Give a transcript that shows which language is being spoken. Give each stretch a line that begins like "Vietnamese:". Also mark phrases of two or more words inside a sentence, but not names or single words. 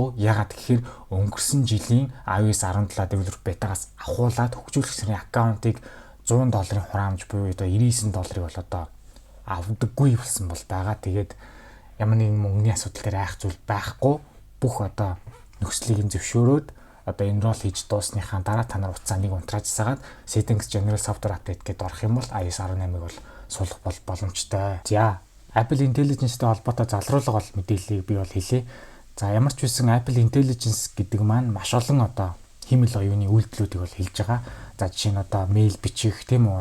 Mongolian: Ягаад гэхээр өнгөрсөн жилийн iOS 17
English: developer beta-
Mongolian: гаас ахуулаад хөгжүүлэгчдийн аккаунтыг $100 хураамж буюу одоо $99 бол одоо авдаггүй болсон бол байгаа. Тэгээд ямар нэгэн мөнгөний асуудал дээр айх зүйл байхгүй. Бүх одоо нөхцөлийг нь зөвшөөрөөд одоо enroll хийж дуусныхаа дараа та нар утсаа нэг унтрааж сагаад
English: settings general software update
Mongolian: гэдээ орох юм бол iOS 18-ыг бол суулгах бол боломжтой. За, Apple Intelligence-тэй холбоотой залруулга бол мэдээллийг би бол хэлье. За, ямар ч байсан Apple Intelligence гэдэг маань маш олон одоо химэл оюуны үйлдэлүүдийг бол хэлж байгаа. За, жишээ нь одоо мэйл бичих тийм үү?